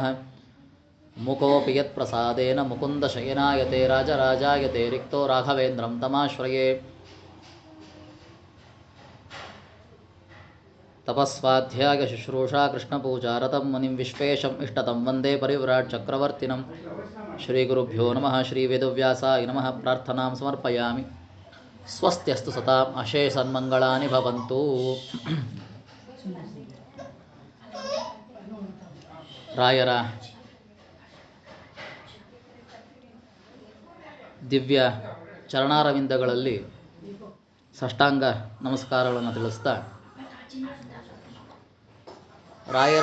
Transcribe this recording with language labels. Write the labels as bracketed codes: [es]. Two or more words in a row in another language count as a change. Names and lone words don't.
[sa] ಮುಕೋಪಿ ಯತ್ಪ್ರಸಾದೇನ ಮುಕುಂದಶಯನಾಯತೆ ರಾಜರಾಜಾಯತೆ ರಿಕ್ತೋ ರಾಘವೇಂದ್ರಂ ತಮಾಶ್ರಯೇ. ತಪಸ್ವಾಧ್ಯಾಯ ಶುಶ್ರೂಷಾ ಕೃಷ್ಣಪೂಜಾರತಂ ಮುನಿಂ ವಿಶ್ವೇಶಂ ಇಷ್ಟತಂ ವಂದೇ ಪರಿವ್ರಾಟ್ ಚಕ್ರವರ್ತಿನಂ. ಶ್ರೀಗುರುಭ್ಯೋ ನಮಃ. ಶ್ರೀವೇದವ್ಯಾಸಾಯ ನಮಃ. ಪ್ರಾರ್ಥನಾಂ ಸಮರ್ಪಯಾಮಿ. ಸ್ವಸ್ತ್ಯಸ್ತು ಸತಾಂ ಅಶೇಷನ್ಮಂಗಳಾನಿ ಭವಂತು. [kn] ರಾಯರ ದಿವ್ಯ ಚರಣಾರವಿಂದಗಳಲ್ಲಿ ಸಾಷ್ಟಾಂಗ ನಮಸ್ಕಾರಗಳನ್ನು ತಿಳಿಸ್ತಾ, ರಾಯರ